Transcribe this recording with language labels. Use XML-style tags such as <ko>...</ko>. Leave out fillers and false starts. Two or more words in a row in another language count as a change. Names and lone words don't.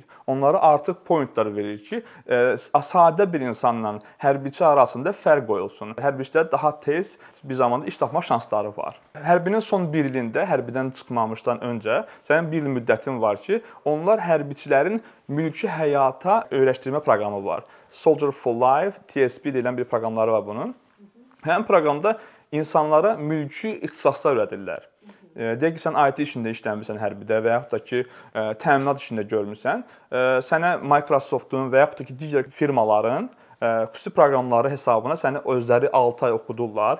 <az>Onlara artıq pointlar verir ki, sadə bir insanla hərbiçi arasında fərq qoyulsun. Hərbiçilər daha tez bir zamanda iş tapma şansları var. Hərbinin son bir ilində, hərbidən çıxmamışdan öncə sənin bir il müddətin var ki, onlar hərbiçilərin mülki həyata öyrəşdirmə proqramı var. Soldier for Life, TSP deyilən bir proqramları var bunun. Həmin proqramda insanlara mülki ixtisaslar öyrədirlər. Deyək ki, sən IT işində işləmirsən hərbidə və yaxud da ki, təminat işində görmüsən, sənə Microsoftun və yaxud da ki, digər firmaların xüsusi proqramları hesabına səni özləri 6 ay oxudurlar.</az>